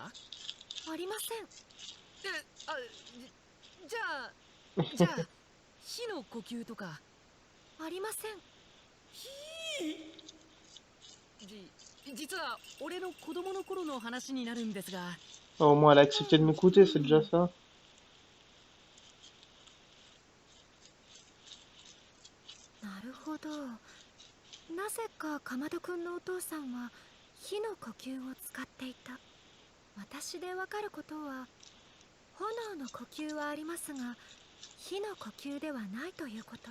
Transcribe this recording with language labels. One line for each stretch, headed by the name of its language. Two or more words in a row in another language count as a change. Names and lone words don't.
Japanese: ありませんじゃあ火の呼吸とか。ありません実は俺の子供の頃の話になるんですが。
French: Au moins, elle a accepté de m'écouter, c'est déjà ça.
Japanese: なるほどなぜかかまどくんのお父さんは火の呼吸を使っていた私でわかることは炎の呼吸はありますが火の呼吸ではないということ。